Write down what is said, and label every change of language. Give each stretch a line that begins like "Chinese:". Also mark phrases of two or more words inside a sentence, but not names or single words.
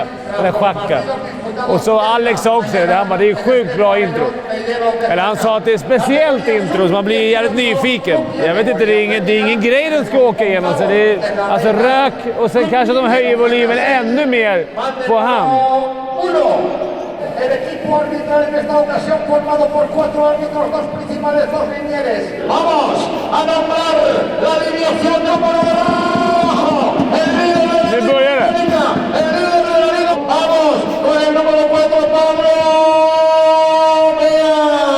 Swedish: Eller schacka. Och så Alex sa också det, han bara, det är sjukt bra intro. Eller han sa att det är speciellt intro så man blir jävligt nyfiken. Jag vet inte, det är ingen grej de ska åka igenom. Så det är alltså rök och sen kanske de höjer volymen ännu mer på han.
Spanish: El equipo arbitral en esta ocasión formado por 4 árbitros, 2 principales, 2 linieres. Vamos a nombrar la alineación número 1. El líder de la liga. El líder de la liga. Vamos con el número 4, Pablo Mea.